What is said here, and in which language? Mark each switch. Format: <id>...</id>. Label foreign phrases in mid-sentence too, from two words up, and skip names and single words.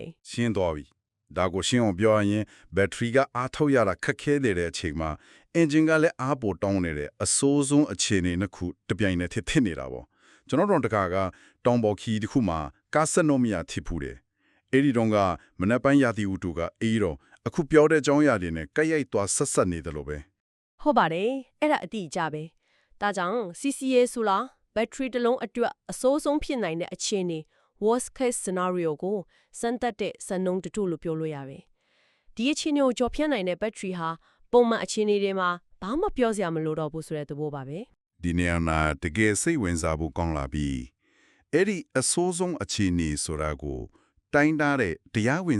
<my>ရှင်းသွားပြီဒါကိုရှင်းအောင်ပြောရရင်ဘက်ထရီကအားထုတ်ရတာခက်ခဲတဲ့အချိန်မှာ engine ကလည်းအားပိုတောင်းနေတဲ့အစိုးဆုံးအခြေအနေတစ်ခုတပြိုင်နက်ဖြစ်နေတာပေါ့ကျွန်တော်တို့တကာကတောင်ပေါ်ခီတစ်ခုမှာကားဆက်နှုတ်မရထိဖူးတယ်အဲ့ဒီတော့ကမနက်ပိုင်းရာသီဥတုကအေးတော့အခုပြောတဲ့အကြောင်းအရာတွေနဲ့ကြိုက်ရိုက်သွားဆက်နေတယ်လို့ပဲ ဟုတ်ပါတယ်အဲ့ဒါအတိအကျပဲဒါကြောင့် CCA ဆိုလားဘက်ထရီတစ်လုံးအတွက်အစိုးဆုံးဖြစ်နိုင်တဲ့အခြေအနေ</my> <en>worst case scenario</en> <my>ကိုစမ်းသပ်တဲ့စံနှုန်းတစ်ခုလို့ပြောလို့ရပဲဒီအခြေအနေကိုကြော်ဖြတ်နိုင်တဲ့ဘက်ထရီဟာပုံမှန်အခြေအနေတွေမှာဘာမှပြောစရာမလိုတော့ဘူးဆိုတဲ့သဘောပါပဲ ဒီနေရာမှာတကယ်စိတ်ဝင်စားဖို့ကောင်းလာပြီအဲ့ဒီအစိုးဆုံးအခြေအနေဆိုတာကိုတိုင်းတာတဲ့တရားဝင်</my>